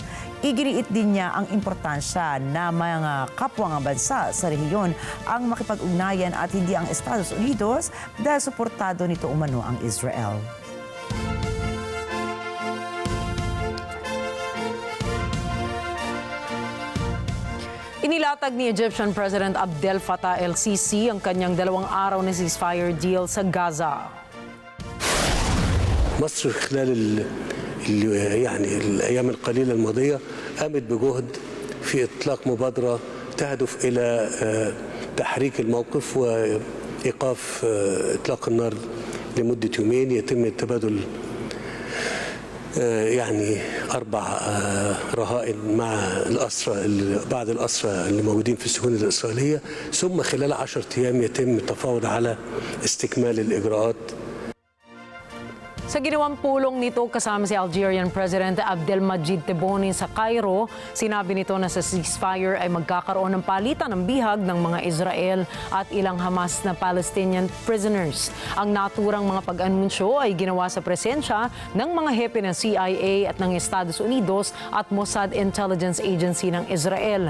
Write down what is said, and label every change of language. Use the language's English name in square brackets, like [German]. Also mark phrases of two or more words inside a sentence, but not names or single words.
[Filipino] Iginiit din niya ang importansya na mga kapwang bansa sa rehiyon ang makipag-ugnayan at hindi ang Estados Unidos dahil suportado nito umano ang Israel. Inilatag ni Egyptian President Abdel Fattah el-Sisi ang kanyang 2 araw na [English] ceasefire deal [Filipino] sa Gaza. [Arabic] مصر خلال الأيام القليلة الماضية قامت بجهد في إطلاق مبادرة تهدف إلى تحريك الموقف وإيقاف إطلاق النار لمدة يومين. يتم التبادل 4 رهائن مع الأسرى بعض الأسرى اللي موجودين في السجون الإسرائيلية، ثم خلال 10 أيام يتم التفاوض على استكمال الإجراءات. [Filipino] Sa ginawang pulong nito kasama si Algerian President Abdelmadjid Tebboune sa Cairo, sinabi nito na sa ceasefire ay magkakaroon ng palitan ng bihag ng mga Israel at ilang Hamas na [English] Palestinian prisoners. [Filipino] Ang naturang mga pag-anunsyo ay ginawa sa presensya ng mga hepe ng CIA at ng Estados Unidos at Mossad Intelligence Agency ng Israel.